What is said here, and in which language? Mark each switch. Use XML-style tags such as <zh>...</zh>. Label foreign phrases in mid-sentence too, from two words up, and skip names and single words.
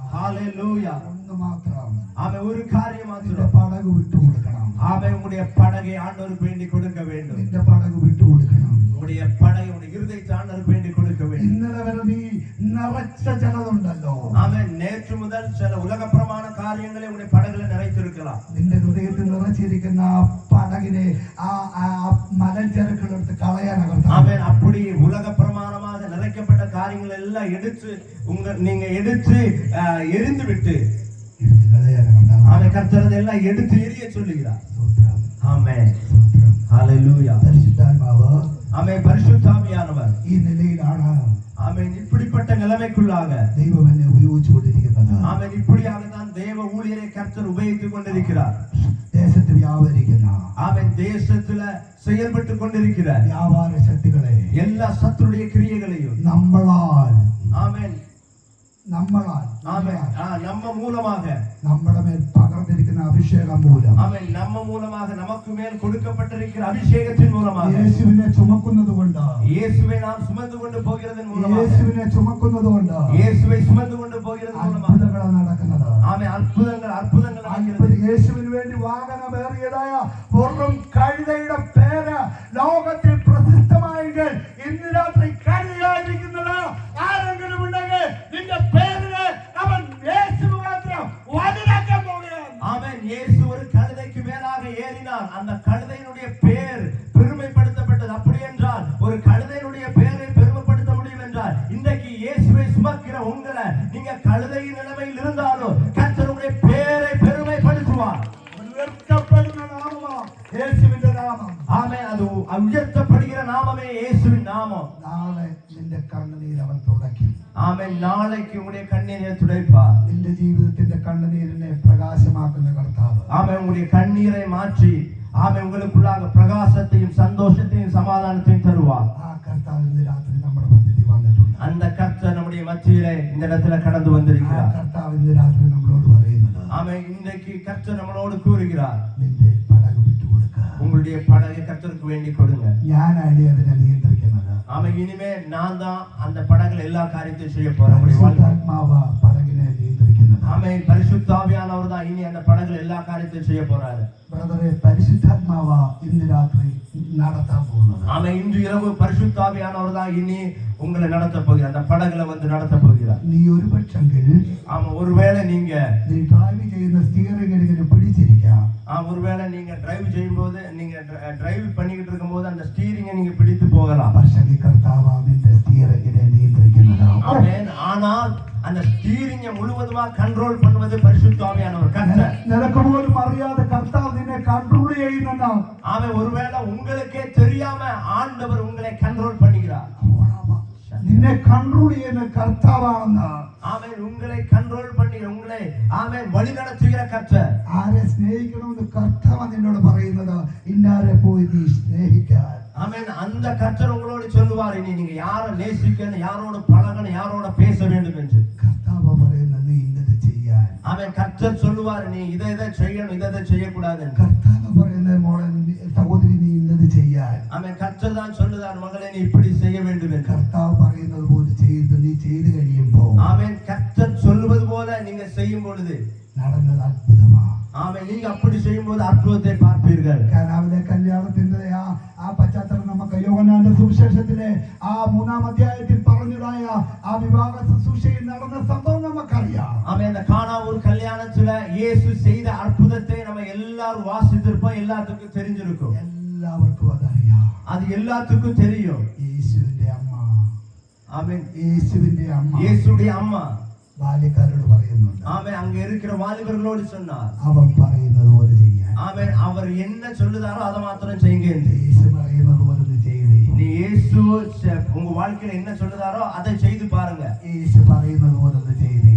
<ta>ஹalleluya.</ta> <ml>ഒന്ന് മാത്രം</ml> <ta>ஆமென். ஒரு காரியம்</ta> <ml>നിന്റെ</ml> <ta>மாத்திரம்.</ta> <ml>പടക് വിട്ടുകൊടുക്കണം.</ml> <ta>ஆமென். உங்களுடைய படகை ஆண்டவருக்கு வேண்டி கொடுக்க வேண்டும்.</ta> <ml>നിന്റെ പടക് വിട്ടുകൊടുക്കണം.</ml> <ta>உங்களுடைய படகை உங்களுடைய இருதயத்தை ஆண்டவருக்கு வேண்டி கொடுக்க வேண்டும்.</ta> <ml>ഇന്നലെ വരെ നീ നിറച്ച ചിലതുണ്ടല്ലോ.</ml> <ta>ஆமென். நேற்று முதல் சில உலகப்பிரமாண காரியங்களை உங்களுடைய படகுல நிறைத்திருக்கலாம்.</ta> <ml>നിന്റെ ഹൃദയത്തിൽ നിറച്ചിരിക്കുന്ന ആ പടകിനെ ആ മലഞ്ചരക്കുകളെടുത്ത് കളയാനകർത്താം.</ml> <ta>ஆமென். அப்படி உலகப்பிரமாணமாக நிறைக்கப்பட்ட காரியங்கள் எல்லாம் நீங்க எடுத்து எரிந்து விட்டு ஆமென். கர்த்தர் அதெல்லாம் எடுத்து எரிய சொல்லுகிறார். ஆமென். ஹalleluya.</ta> <ml>പരിശുദ്ധാത്മാവ്</ml> <ta>ஆமென். பரிசுத்தாவியானவர்</ta> <ml>ഈ നിലയിലാണ്</ml> <ta>ஆமென். இப்படிப்பட்ட நிலைமைக்குள்ளாக</ta> <ml>ദൈവം എന്നെ ഉപയോഗിച്ചുകൊണ്ടിരിക്കുന്നത്.</ml> <ta>ஆமென். இப்படியாக தான் தேவ ஊழியரை கர்த்தர் உபயோகித்துக் கொண்டிருக்கிறார்.</ta> <ml>ദേശത്ത് വ്യാപരിക്കുന്ന</ml> <ta>ஆமென். தேசத்துல செயல்பட்டு கொண்டிருக்கிற</ta> <ml>വ്യാപാര ശക്തികളെ</ml> <ta>எல்லா சத்துருடைய கிரியைகளையும்</ta> <ml>നമ്മളാൽ</ml> <ta>ஆமென். ஆமென். நம்ம மூலமாக</ta> <ml>നമ്മുടെ മേൽ പകർന്നിരിക്കുന്ന അഭിഷേകം മൂലം</ml> <ta>ஆமென். நம்ம மூலமாக நமக்கு மேல் கொடுக்கப்பட்டிருக்கிற அபிஷேகத்தின் மூலமாக</ta> <ml>യേശുവിനെ ചുമക്കുന്നത് കൊണ്ട്</ml> <ta>இயேசுவை நாம் சுமந்து கொண்டு போகிறதன் மூலமாக</ta> <ml>യേശുവിനെ ചുമക്കുന്നത് കൊണ്ട്</ml> <ta>இயேசுவை சுமந்து கொண்டு போகிறது மூலமாக</ta> <ml>അത്ഭുതങ്ങൾ നടക്കുന്നത്.</ml> <ta>ஆமென். அற்புதங்கள் நடக்கிறது.</ta> <ml>യേശുവിന് വേണ്ടി വാഹനമേറിയതായ വെറും കഴുതയുടെ പേര് ലോകത്തിൽ പ്രസിദ്ധമായെങ്കിൽ ഇന്ന് രാത്രി കഴുതയായിരിക്കുന്നത് ആരെങ്കിലും ഉണ്ടെങ്കിൽ നിന്റെ പേരിന് അവൻ യേശു മാത്രം വലുതാക്കാൻ പോവുകയാണ്.</ml> <ta>ஆமென். இயேசு ஒரு கழுதைக்கு மேலாக ஏறினார். அந்த கழுதையினுடைய பேர் பெருமைப்படுத்தப்பட்டது. அப்படி என்றால் ஒரு கழுதையினுடைய பேரை பெருமைப்படுத்த முடியும் என்றால் இன்றைக்கு இயேசுவை சுமக்கிற உங்களை நீங்க கழுதையின் நிலைமையில் இருந்தாலும் கர்த்தருடைய பேரை பெருமைப்படுத்துவார்.</ta> <ml>ഉയർത്തപ്പെടുന്ന നാമമാണ് യേശുവിന്റെ നാമം.</ml> <ta>ஆமென். அது உயர்த்தப்படுகிற நாமமே இயேசுவின் நாமம்.</ta> <ml>നാളെ നിന്റെ കണ്ണുനീർ അവൻ തുടയ്ക്കും.</ml> <ta>ஆமென். நாளைக்கு உங்களுடைய கண்ணீரை துடைப்பார்.</ta> <ml>നിന്റെ ജീവിതത്തിന്റെ കണ്ണുനീരിനെ പ്രകാശമാക്കുന്ന കർത്താവ്.</ml> <ta>ஆமென். உங்களுடைய கண்ணீரை மாற்றி ஆமென் உங்களுக்குள்ளாக பிரகாசத்தையும் சந்தோஷத்தையும் சமாதானத்தையும் தருவார்.</ta> <ml>ആ കർത്താവ് ഇന്ന് രാത്രി നമ്മുടെ മധ്യത്തിൽ വന്നിട്ടുണ്ട്.</ml> <ta>அந்த கர்த்தர் நம்முடைய மத்தியிலே இந்த இடத்துல கடந்து</ta> <ml>ആ</ml> <ta>வந்திருக்கிறார்.</ta> <ml>കർത്താവ് ഇന്ന് രാത്രി നമ്മളോട് പറയുന്നത്</ml> <ta>ஆமென். இன்றைக்கு கர்த்தர் நம்மளோடு கூறுகிறார்.</ta> <ml>നിന്റെ പടക് വിട്ടുകൊടുക്ക.</ml> <ta>உங்களுடைய படகை கர்த்தருக்கு வேண்டி கொடுங்க.</ta> <ml>ഞാനാണ് അതിനെ നിയന്ത്രിക്കുന്നത്.</ml> <ta>ஆமென். இனிமே நான் தான் அந்த படகுல எல்லா காரியத்தையும் செய்ய போறேன். உங்களுடைய வாழ்க்கை.</ta> <ml>പരിശുദ്ധാത്മാവ് പടകിനെ നിയന്ത്രിക്കുന്നത്.</ml> <ta>ஆமென். பரிசுத்தாவியானவர் தான் இனி அந்த படகுல எல்லா காரியத்தையும் செய்ய போறாரு.</ta> <ml>ബ്രദറെ, പരിശുദ്ധാത്മാവ് ഇന്ന് രാത്രി നടത്താൻ പോകുന്നത്.</ml> <ta>ஆமென். இன்று இரவு பரிசுத்தாவியானவர் தான் இனி உங்களை நடத்த போகிறார். அந்த படகுல வந்து நடத்த போகிறார்.</ta> <ml>നീ ഒരു പക്ഷെങ്കിൽ</ml> <ta>ஆமா. ஒருவேளை நீங்க</ta> <ml>നീ ഡ്രൈവ് ചെയ്യുന്ന സ്റ്റിയറിംഗ് ഇങ്ങനെ പിടിച്ചിരിക്കാം.</ml> <ta>ஒருவேளை நீங்க டிரைவ் செய்யும்போது நீங்க டிரைவ் பண்ணிக்கிட்டு இருக்கும்போது அந்த ஸ்டீரிங்கை நீங்க பிடித்து போகலாம்.</ta> <ml>പക്ഷേ കർത്താവ് നിന്റെ സ്റ്റിയറിംഗിനെ നിയന്ത്രിക്കുന്നത്.</ml> <ta>ஆமென். ஆனால் அந்த ஸ்டீரிங்கை முழுவதுமா கண்ட்ரோல் பண்ணுவது பரிசுத்த ஆவியானவர் கர்த்தர்.</ta> <ml>നിനക്ക് പോലും അറിയാതെ കർത്താവ് നിന്നെ കൺട്രോൾ ചെയ്യുന്നതാണ്.</ml> <ta>ஆமென். ஒருவேளை உங்களுக்கே தெரியாம ஆண்டவர் உங்களை கண்ட்ரோல் பண்ணுகிறார்.</ta> <ml>നിന്നെ കൺട്രോൾ ചെയ്യുന്ന കർത്താവാണെന്ന്.</ml> <ta>ஆமென். உங்களை கண்ட்ரோல் பண்ணி உங்களை ஆமென் வழி நடத்துகிற கர்த்தர்.</ta> <ml>ആരെ സ്നേഹിക്കണമെന്ന് കർത്താവ് നിന്നോട് പറയുന്നത് ഇന്നാരെ പോയി നീ സ്നേഹിക്കാൻ.</ml> <ta>ஆமென். அந்த கர்த்தர் உங்களோடு சொல்லுவார் இனி நீங்க யாரை நேசிக்கணும், யாரோட பழகணும், யாரோட பேச வேண்டும் என்று.</ta> <ml>കർത്താവ് പറയുന്നത് നീ ഇന്നത് ചെയ്യാൻ.</ml> <ta>ஆமென். கர்த்தர் சொல்லுவார் நீ இதை செய்யணும், இதை செய்யக்கூடாது.</ta> <ml>കർത്താവ് പറയുന്നത് മോളെ സഹോദരി നീ ഇന്നത് ചെയ്യാൻ.</ml> <ta>ஆமென். கர்த்தர் தான் சொல்லுதார் மகளே நீ இப்படி செய்ய வேண்டும் என்று.</ta> <ml>കർത്താവ് പറയുന്നത് പോലെ ചെയ്ത് നീ ചെയ്ത് കഴിയുമ്പോൾ</ml> <ta>ஆமென். கர்த்தர் சொல்லுவது போல நீங்க செய்யும் பொழுது</ta> <ml>നടന്നത് അത്ഭുതമാണ്.</ml> <ta>ஆமென். நீங்க அப்படி செய்யும்போது அற்புதத்தை பார்ப்பீர்கள். കാനാവിലെ കല്യാണത്തിന്റെ ആ പശ്ചാത്തലം നമുക്ക് യോഹന്നാന്റെ സുവിശേഷത്തിലെ ആ 3-ാം അധ്യായത്തിൽ പറഞ്ഞതായ ആ വിവാഹ ശുശ്രൂഷയിൽ നടന്ന സംഭവം നമുക്കറിയാം. ஆமென். அந்த கானாவூர் கல்யாணத்துல இயேசு செய்த அற்புதத்தை நம்ம எல்லாரும் வாசித்திருப்போம். எல்லாத்துக்கும் தெரிஞ்சிருக்கும்.</ta> <ml>എല്ലാവർക്കും അതറിയാം.</ml> <ta>அது எல்லாத்துக்கும் தெரியும்.</ta> <ml>യേശുവിന്റെ അമ്മ,</ml> <ta>ஆமென்.</ta> <ml>യേശുവിന്റെ അമ്മ</ml> <ta>இயேசுடைய அம்மா ബാല്യക്കാരോട് പറയുന്നുണ്ട്. ஆமென். அங்க இருக்கிற வாலிபர்களோடு சொன்னார்.</ta> <ml>അവൻ പറയുന്നത് പോലെ ചെയ്യാൻ.</ml> <ta>ஆமென். அவர் என்ன சொல்லுதாரோ அதை மாத்திரம் செய்யுங்க என்று.</ta> <ml>യേശു പറയുന്നത് പോലെ ചെയ്തേ.</ml> <ta>நீ இயேசு உங்க வாழ்க்கையில என்ன சொல்லுதாரோ அதை செய்து பாருங்க.</ta> <ml>യേശു പറയുന്നത് പോലെ ചെയ്തേ.</ml>